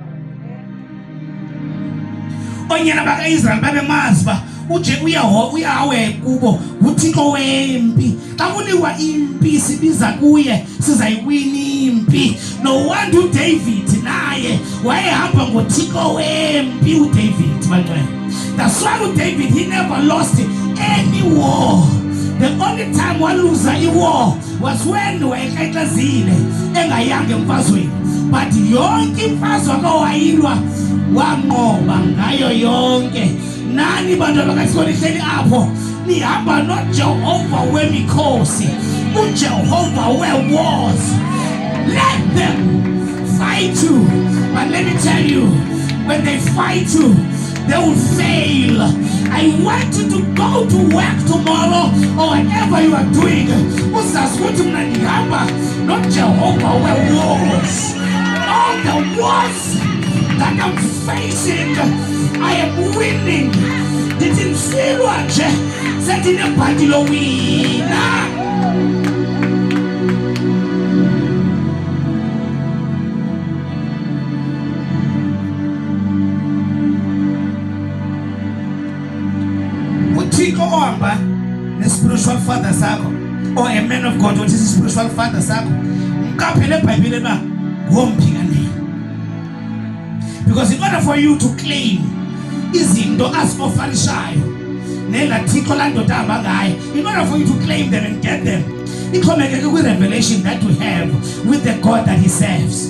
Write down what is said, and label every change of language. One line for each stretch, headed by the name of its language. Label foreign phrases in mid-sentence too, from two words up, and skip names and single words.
Xhosa: Onyana baka Israel babemazi ba uYahweh kubo uThixo wempi. Xa kuliwa impi sibiza kuye, sizayiwina impi.
English: No wonder
Xhosa: uDavid naye wayehamba ngoThixo wempi uDavid bangcwele.
English: That's why David, he never lost any war. The only time
Xhosa: waluza iwar
English: was when
Xhosa: wayekhaxezile engayanga emfazweni, but yonke imfazwe akawayilwa wanqoba ngayo yonke. Nani bantu abakatholi hleli apho nihamba noJehova wemikhosi, uJehova we-wars.
English: Let them fight you, but let me tell you, when they fight you, they will fail. I want you to go to work tomorrow or whatever you are doing.
Xhosa: Usasukuthi mina ngihamba noJehova we-wars.
English: All the wars that I'm facing, I am winning.
Xhosa: Ndithi mfilwa nje sendinebhadi lowina. Uthixo ohamba ne-spiritual father sakho,
English: or a man of God, what is a spiritual father
Xhosa: sakho, mkaphele eBhayibhelini na ngomphi kanini.
English: Because in order for you to claim
Xhosa: izinto aziofarishayo nela Thixo landoda ahamba ngayo,
English: in order for you to claim them and get them,
Xhosa: ixhomekeke kwi-revelation
English: that we have with the God that he serves.